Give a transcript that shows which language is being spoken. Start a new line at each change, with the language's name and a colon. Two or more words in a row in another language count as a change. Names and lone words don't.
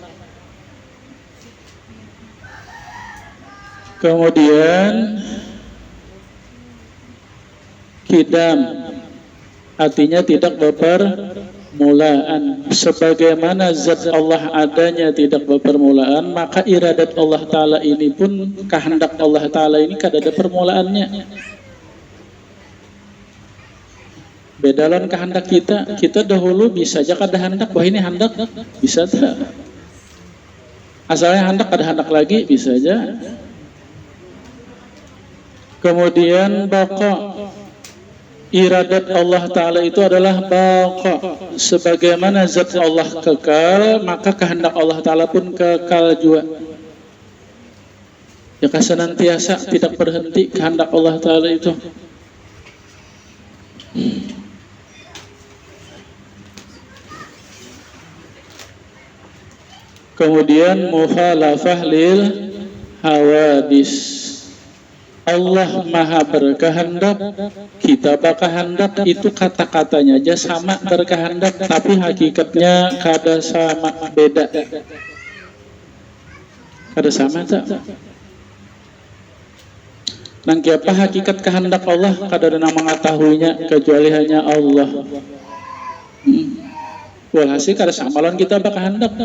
Indonesian: Kemudian kidam, artinya tidak berpermulaan. Sebagaimana zat Allah adanya tidak berpermulaan, maka iradat Allah Ta'ala ini pun, kehendak Allah Ta'ala ini kada ada permulaannya.
Banjar: Beda lawan kehendak kita. Kita dahulu bisa aja kada hendak, wah ini hendak, bisa tak? Asalnya hendak, kada hendak lagi, bisa aja.
Indonesian: Kemudian baqa, iradat Allah Ta'ala itu adalah baqa. Sebagaimana zat Allah kekal, maka kehendak Allah Ta'ala pun kekal juga. Ya, senantiasa tidak berhenti kehendak Allah Ta'ala itu. Kemudian
Arabic: مخالفة للحوادث.
Indonesian: Allah maha berkehendak, kita berkehendak, itu kata-katanya aja sama berkehendak, tapi hakikatnya kada sama, beda.
Banjar: Kada sama tak?
Indonesian: Nang apa hakikat kehendak Allah kada ada yang mengetahuinya kecuali hanya Allah.
Banjar: Walhasil kada sama lawan kita berkehendak.